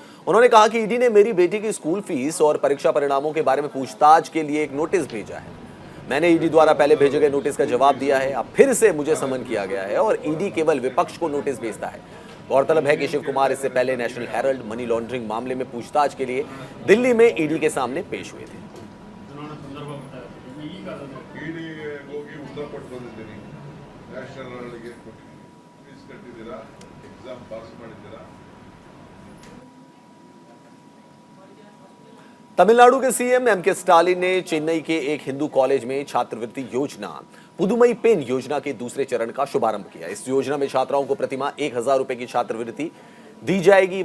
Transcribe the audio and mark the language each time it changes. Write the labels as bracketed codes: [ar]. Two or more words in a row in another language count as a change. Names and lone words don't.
[hi] उन्होंने कहा कि ईडी ने मेरी बेटी की स्कूल फीस और परीक्षा परिणामों के बारे में पूछताछ के लिए एक नोटिस भेजा है। मैंने ईडी द्वारा पहले भेजे गए नोटिस का जवाब दिया है। अब फिर से मुझे समन किया गया है और ईडी केवल विपक्ष को नोटिस भेजता है। गौरतलब है कि शिवकुमार इससे पहले नेशनल हेराल्ड [en] money laundering [hi] मामले में पूछताछ के लिए दिल्ली में ईडी के सामने पेश हुए थे। [kn] ಇಡಿ ಹೋಗಿ ಉತ್ತರ ಕೊಟ್ಟು ಬಂದಿದ್ದೀನಿ ನ್ಯಾಷನಲ್ ಹೆರಾಲ್ಡ್ಗೆ ಫೀಸ್ ಕಟ್ಟಿದ್ದೀರಾ [en] exam pass [kn] ಮಾಡಿದ್ದೀರಾ [hi] तमिलनाडु के सीएम एमके स्टालिन ने चेन्नई के एक हिंदू कॉलेज में छात्रवृत्ति योजना पुदुमई पेन योजना के दूसरे चरण का शुभारंभ किया। इस योजना में छात्राओं को प्रतिमाह 1000 रुपए की छात्रवृत्ति दी जाएगी।